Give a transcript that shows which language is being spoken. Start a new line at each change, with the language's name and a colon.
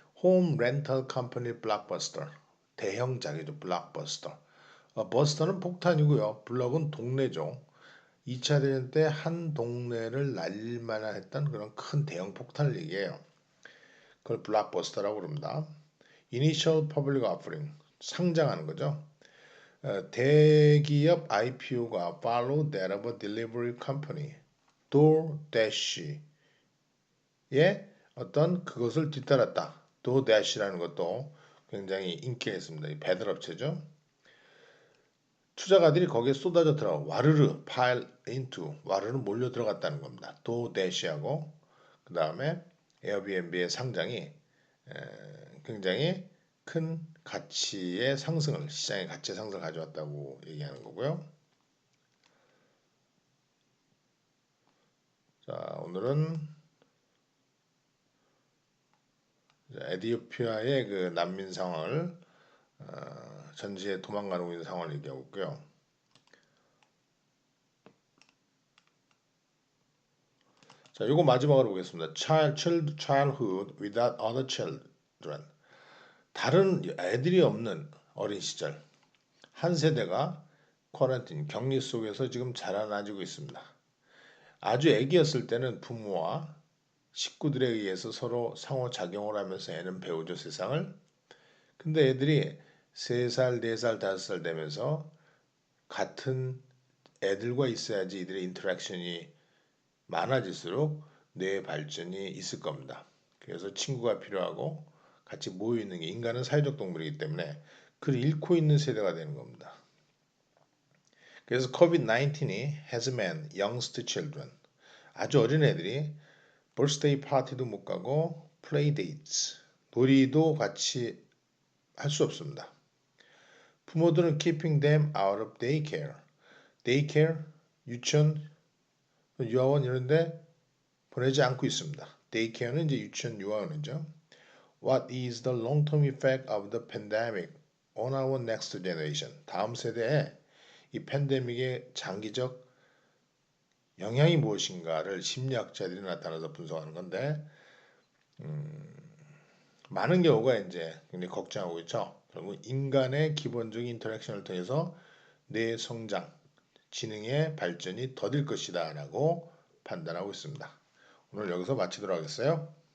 Korean: 홈 렌털 컴퍼니 블록버스터. 대형작이죠. 블록버스터. 버스터는 폭탄이고요. 블럭은 동네죠. 2차 대전 때 한 동네를 날릴 만한 했던 그런 큰 대형 폭탄을 얘기해요. 그걸 블록버스터라고 그럽니다.
English: Initial Public Offering.
Korean: 상장하는 거죠. 대기업 IPO가
English: follow that of a delivery company, DoorDash의
Korean: 어떤 그것을 뒤따랐다. DoorDash라는 것도 굉장히 인기가 있습니다. 이 배달업체죠. 투자가들이 거기에 쏟아져 들어가 와르르
English: pile into
Korean: 와르르 몰려 들어갔다는 겁니다. DoorDash하고 그 다음에 에어비앤비의 상장이 굉장히 큰 가치의 상승을 시장의 가치의 상승을 가져왔다고 얘기하는 거고요. 자, 오늘은 에티오피아의 그 난민 상황을 전지에 도망가고 있는 상황을 얘기하고 있고요. 자, 요거 마지막으로 보겠습니다.
English: Childhood without other children.
Korean: 다른 애들이 없는 어린 시절. 한 세대가 쿼런틴, 격리 속에서 지금 자라나지고 있습니다. 아주 애기였을 때는 부모와 식구들에 의해서 서로 상호작용을 하면서 애는 배우죠, 세상을. 근데 애들이 3살, 4살, 5살 되면서 같은 애들과 있어야지 이들의 인터랙션이 많아질수록 뇌의 발전이 있을 겁니다. 그래서 친구가 필요하고 같이 모여 있는 게 인간은 사회적 동물이기 때문에 그를 잃고 있는 세대가 되는 겁니다. 그래서
English: COVID-19이 has meant youngest children.
Korean: 아주 어린 애들이 birthday party도 못 가고 play dates, 놀이도 같이 할 수 없습니다. 부모들은
English: keeping them out of daycare,
Korean: 유치원, 유아원 이런데 보내지 않고 있습니다. daycare는 이제 유치원, 유아원이죠.
English: What is the long-term effect of the pandemic on our next generation?
Korean: 다음 세대에 이 팬데믹의 장기적 영향이 무엇인가를 심리학자들이 나타나서 분석하는 건데 많은 경우가 이제 굉장히 걱정하고 있죠. 결국 인간의 기본적인 인터랙션을 통해서 뇌의 성장, 지능의 발전이 더딜 것이다 라고 판단하고 있습니다. 오늘 여기서 마치도록 하겠어요.